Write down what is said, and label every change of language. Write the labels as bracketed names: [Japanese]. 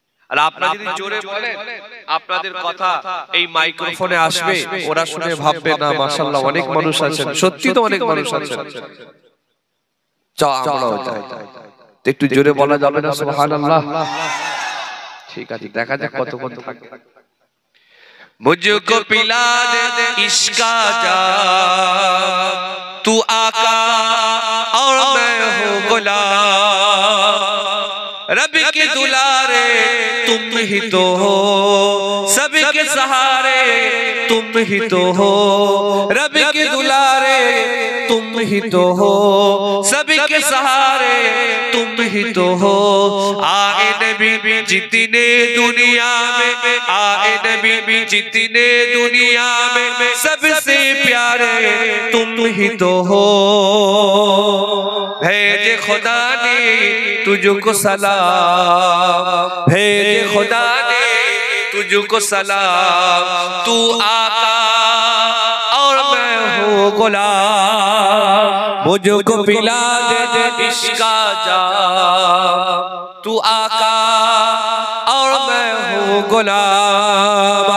[Bangla] আর আপনারা যদি জোরে বলেন আপনাদের কথা এই মাইক্রোফোনে আসবে, ওরা শুনে ভাববে না মাশাআল্লাহ অনেক মানুষ আছেন, সত্যি তো অনেক মানুষ আছেন। চল আমরাও যাই, একটু জোরে বলা যাবে না সুবহানাল্লাহ? ঠিক আছে, দেখা যাক কতক্ষণ থাকে। [Hindi] मुझको पिला दे इश्का जाम, तू आका और मैं हूँ गुलाम। रब के दुलारे तुम ही तो हो, सबके सहारे तुम ही तो हो। रब के दुलारे तुम ही तो हो, सबके सहारे तुम ही तो हो। आए नबी जितने दुनिया में, आए नबी जितने दुनिया में, सबसे प्यारे तुम ही तो हो। भेजे खुदा ने तुझको सलाम, भेजे खुदा ने तुझको सलाम। तू आका और मैं हूँ गुलाम, मुझको पिला दे इश्का जाम। तू आका और मैं हूँ गुलाम।